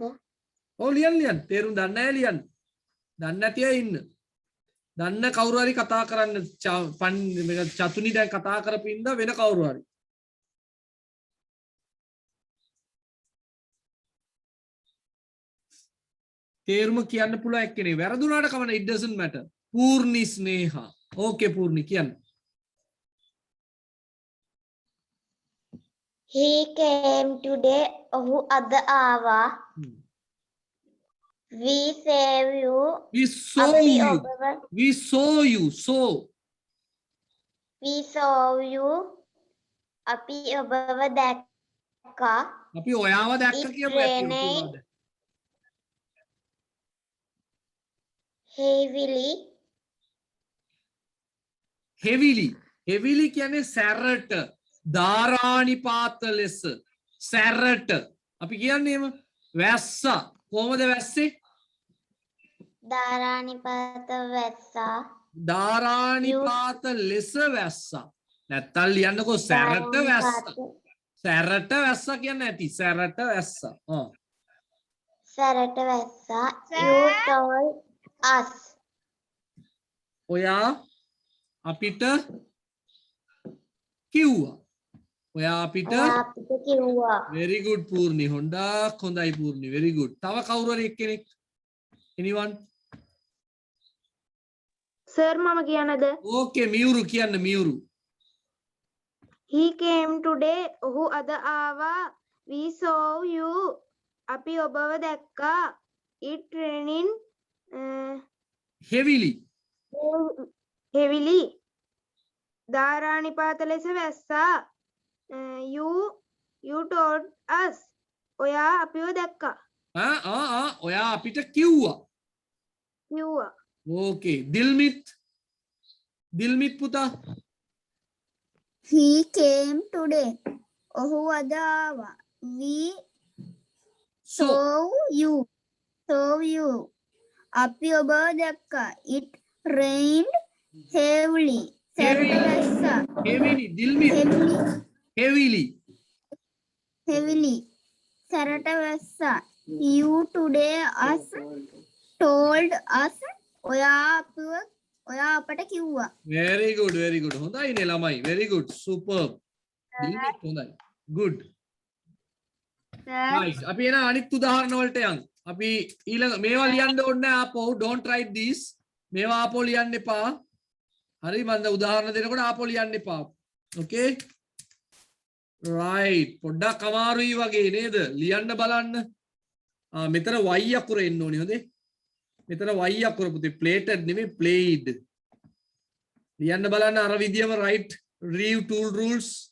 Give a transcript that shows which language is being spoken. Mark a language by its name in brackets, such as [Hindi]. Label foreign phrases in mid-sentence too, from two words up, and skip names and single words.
[Sinhala] ඔව් ලියන්න. තේරුම් දන්නේ නැහැ ලියන්න. දන්නේ නැති අය ඉන්න. දන්න කවුරු හරි කතා කරන්න මේක චතුනි දැන් කතා කරපින්ද වෙන කවුරු හරි. තේරුම කියන්න පුළුවන් එක්කෙනෙක්. වැරදුනාට කමන්න [English] it doesn't matter. [Sinhala] පූර්ණි ස්නේහා. ඕකේ පූර්ණි කියන්න. [English] He came today. [Sinhala] ඔහු අද ආවා. [English] We save you. We saw [Sinhala] අපි [English] you. [Sinhala] ඔබව [English] We saw you. Saw. we saw you. [Sinhala] අපි ඔබව දැක්කා. අපි ඔයාව දැක්ක [English] It [Sinhala] කියමු ඇති [English] rained. [Sinhala] උතුමාද. [English] heavily. heavily. heavily [Sinhala] කියන්නේ සැරට ධාරානිපාත ලෙස සැරට අපි කියන්නේ එහෙම වැස්ස කොහමද වැස්සේ? ධාරානිපාත වැස්සා. ධාරානිපාත ලෙස වැස්ස. නැත්තම් ලියන්නකෝ සැරට වැස්ස. සැරට වැස්ස කියන්නේ නැති සැරට වැස්ස. සැරට වැස්සා. [English] You told us. [Sinhala] ඔයා අපිට කිව්වා. ඔයා අපිට අපිට කිව්වා. [English] very good [Sinhala] පූර්ණි. හොඳක් හොඳයි පූර්ණි. [English] very good. [Sinhala] තව කවුරු හරි එක්කෙනෙක්? [English] anyone? [Sinhala] සර් මම කියනද? okay මියුරු කියන්න මියුරු. [English] he came today. [Sinhala] ඔහු අද ආවා. [English] we saw you. [Sinhala] අපි ඔබව දැක්කා. [English] it raining heavily. heavily. [Sinhala] ධාරානිපාත ලෙස වැස්සා. [English] you told us. [Sinhala] ඔයා අපිව දැක්කා. ඔයා අපිට කිව්වා. කිව්වා. okay දිල්මිත් පුතා. [English] He came today. [Sinhala] ඔහු අද ආවා. [English] We saw you. [Sinhala] අපි ඔබව දැක්කා. [English] It rained heavily. [Sinhala] සැරට වැස්සා. [English] heavily දිල්මිත් heavily. [Sinhala] සැරට වැස්සා. [English] You today us told us. [Sinhala] ඔයා අපට කිව්වා. [English] very good [Sinhala] හොඳයි නේ ළමයි [English] very good superb [Sinhala] දිල්වත් හොඳයි [English] good right [Sinhala] අපි එන අනිත් උදාහරණ වලට යන් අපි ඊළඟ මේවා ලියන්න ඕනේ නැහැ ආපහු [English] don't write this [Sinhala] මේවා ආපහු ලියන්න එපා හරි මම උදාහරණ දෙනකොට ආපහු ලියන්න එපා [English] okay right [Sinhala] පොඩ්ඩක් අමාරුයි වගේ නේද ලියන්න බලන්න මෙතන y අකුර එන්න ඕනේ හොඳේ මෙතන y අකුර පුතේ plated නෙමෙයි played ලියන්න බලන්න අර විදියම right [English] read tool rules